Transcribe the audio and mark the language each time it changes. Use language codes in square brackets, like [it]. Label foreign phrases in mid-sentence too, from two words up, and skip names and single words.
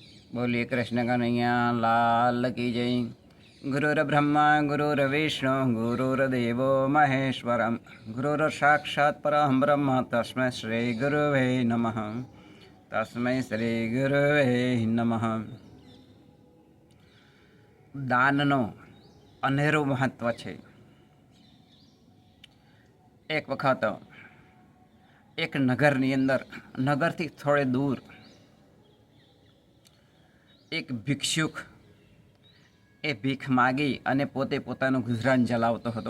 [hi] बोलिए कृष्ण कन्हैया लाल की जय। [sa] गुरुर्ब्रह्मा गुरुर्विष्णु गुरुर्देवो महेश्वरम गुरुर् साक्षात् परं ब्रह्म तस्मै श्री गुरुवे नमः। तस्मै श्री गुरुवे नमः। [gu] દાનનો અનેરું મહત્વ છે। એક વખત એક નગરની અંદર, નગરથી થોડે દૂર એક ભિક્ષુક એ ભીખ માગી અને પોતે પોતાનું ગુજરાન ચલાવતો હતો।